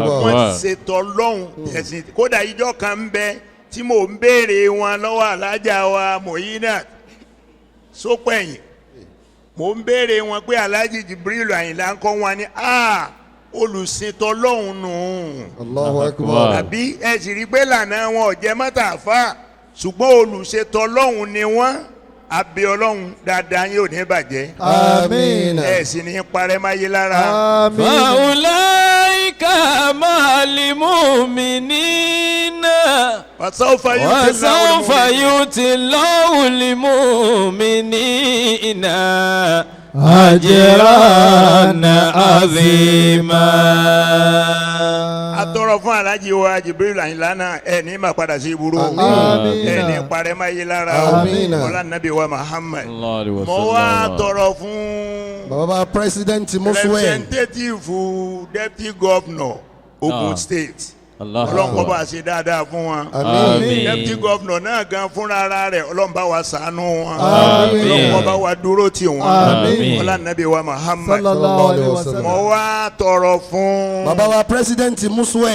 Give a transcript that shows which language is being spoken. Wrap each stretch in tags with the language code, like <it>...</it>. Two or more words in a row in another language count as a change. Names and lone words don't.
<yo>wọ́n ṣètò lọ́hùn ẹ̀sìn kódà ìjọ kan ń bẹ tí mò ń béèrè wọn lọ́wọ́ alájà wa Muhyideen sópẹ̀yìn mò ń béèrè wọn pé Alhaji Jibril Àyìnlá ń kọ́ wọn ni olùsìntọ́ lọ́hùn nù.</yo> <ar>الله أكبر.</ar> <yo>àbí ẹ sì rí pé lànà wọn ò jẹ́ mọ́tàfà ṣùgbọ́n olùṣètò ọlọ́run ni wọ́n àbí ọlọ́run dáadáa yóò ní bàjẹ́. àmín. ẹ sì ní parẹ́ máyé lára. àmín.</yo> <ar>فأولئك مع المؤمنين وسوف يؤتي الله المؤمنين أجرا عظيما.</ar> <yo>atọrọ fún Alhaji wa Jibril Àyìnlá náà ẹ ní máa padà sí ibùdó Àmín. ẹ ní parẹ́ máyé lára Àmín. ọlá nàbí wa Muhammad.</yo> <ar>الله عليه</ar> <yo>mo wá</yo> <ar>وسلم.</ar> <yo>tọrọ fún baba president Muswen.</yo> <en>representative deputy governor Ogun State.</en> <ar>الله</ar> <yo>ọlọ́run kó</yo> <ar>أكبر.</ar> <yo>bá ṣe dáadáa fún wọn. àmín.</yo> <en>deputy governor</en> <yo>náà gan fúnra ara rẹ̀ ọlọ́run bá wa ṣàánú wọn. Àmín. ọlọ́run kó bá wa dúró tì wọ́n. Àmín. ọlá nàbí wa Muhammad.</yo> <ar>صلى الله عليه وسلم.</ar> <yo>mo wá tọrọ fún. baba wa president Muswen.</yo>